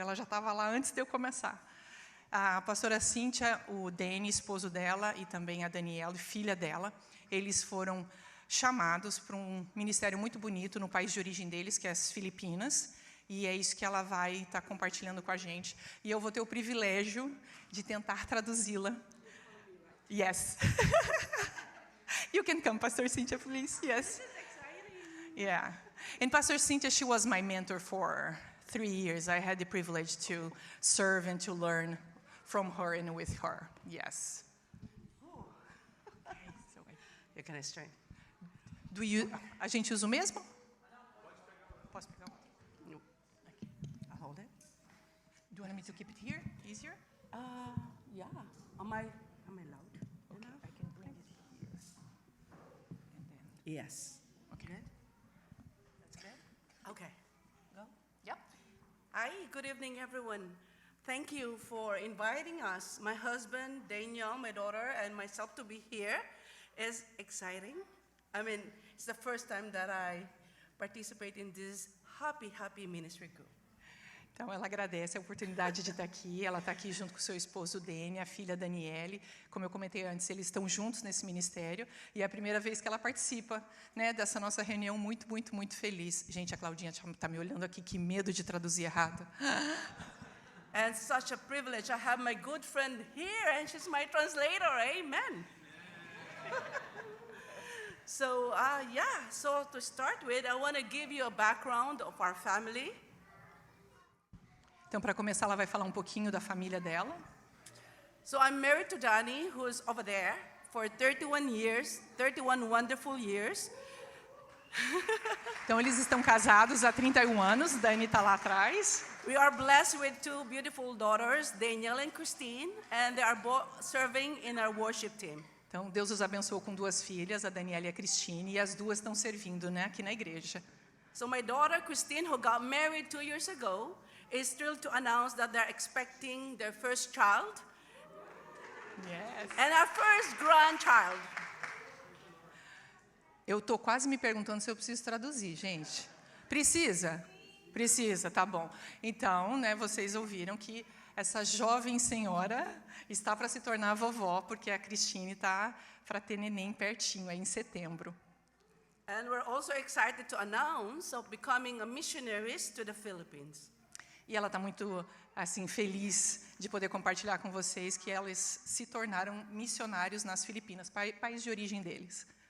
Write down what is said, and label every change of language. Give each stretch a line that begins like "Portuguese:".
Portuguese: Ela já estava lá antes de eu começar. A pastora Cíntia, o Danny, esposo dela, e também a Daniela, filha dela, eles foram chamados para um ministério muito bonito no país de origem deles, que é as Filipinas, e é isso que ela vai estar compartilhando com a gente. E eu vou ter o privilégio de tentar traduzi-la.
English: Yes. You can come, Pastor Cynthia, please. Yes. This is exciting. Yeah. And Pastor Cynthia, she was my mentor for 3 years. I had the privilege to serve and to learn from her and with her. Yes. Okay, so you're going to straight.
Portuguese: A gente usa o mesmo? Posso pegar um?
English: No. Okay. I'll hold it. Do you want me to keep it here? Easier? Yeah. Am I loud? Okay, I can bring it here. And then, Yes. okay. Good? That's good? Okay. Go? Yep. Hi, good evening, everyone. Thank you for inviting us, my husband, Daniel, my daughter, and myself to be here. It's exciting. I mean, it's the first time that I participate in this happy ministry group.
Portuguese: Então, ela agradece a oportunidade de estar aqui. Ela está aqui junto com o seu esposo, Dani, a filha Daniele. Como eu comentei antes, eles estão juntos nesse ministério. E é a primeira vez que ela participa, né, dessa nossa reunião, muito feliz. Gente, a Claudinha está me olhando aqui, que medo de traduzir errado.
English: And such a privilege. I have my good friend here, and she's my translator. Amen. So, so to start with, I want to give you a background of our family.
Portuguese: Então, para começar, ela vai falar um pouquinho da família dela.
English: So I'm married to Danny, who's over there, for 31 years, 31 wonderful years.
Portuguese: Então, eles estão casados há 31 anos. Dani está lá atrás.
English: We are blessed with 2 beautiful daughters, Danielle and Christine, and they are both serving in our worship team.
Portuguese: Então, Deus os abençoou com 2 filhas, a Daniela e a Cristine, e as 2 estão servindo, né, aqui na igreja.
English: So my daughter, Christine, who got married 2 years ago, is thrilled to announce that they're expecting their first child. Yes. And our first grandchild.
Portuguese: Eu estou quase me perguntando se eu preciso traduzir, gente. Precisa? Precisa, tá bom. Então, né, vocês ouviram que essa jovem senhora está para se tornar vovó, porque a Cristine está para ter neném pertinho, aí em setembro.
English: And we're also excited to announce of becoming a missionaries to the Philippines.
Portuguese: E ela está muito, assim, feliz de poder compartilhar com vocês que elas se tornaram missionários nas Filipinas, país de origem deles.